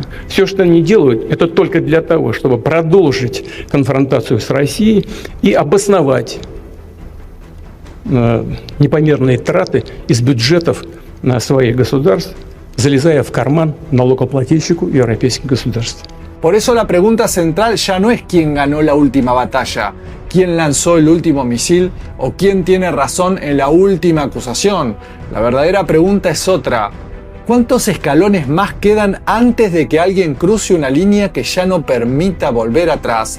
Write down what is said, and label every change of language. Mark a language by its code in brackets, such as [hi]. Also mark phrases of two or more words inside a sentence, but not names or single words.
[ru] Все, что они делают, это только для того, чтобы продолжить конфронтацию с Россией и обосновать непомерные траты из бюджетов своих государств, залезая в карман налогоплательщику европейских государств. [es] Por eso la pregunta central ya no es quién ganó la última batalla, quién lanzó el último misil o quién tiene razón en la última acusación. La verdadera pregunta es otra. ¿Cuántos escalones más quedan antes de que alguien cruce una línea que ya no permita volver atrás?